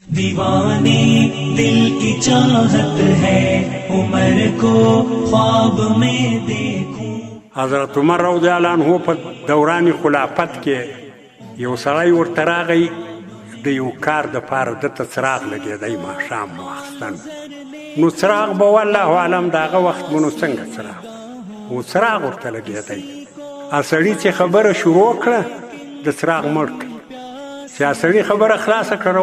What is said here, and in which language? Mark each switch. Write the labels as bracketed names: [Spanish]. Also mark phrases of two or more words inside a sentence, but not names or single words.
[Hindi] दीवाने दिल की चाहत है उमर को ख्वाब में देखूं. [Pashto] حضرت عمر [Arabic] رضی الله عنه [Pashto] په دوران خلافت کې یو سړی ورته راغی د یو کار دپاره دته څراغ لګېدی ماښام واخیستن نو څراغ به [Arabic] والله اعلم [Pashto] د هغه وخت به نو څنګه څراغ و څراغ ورته لګېدی سړي چې خبره شروع کړه د څراغ مړ کړي چې سړي خبره خلاصه کړه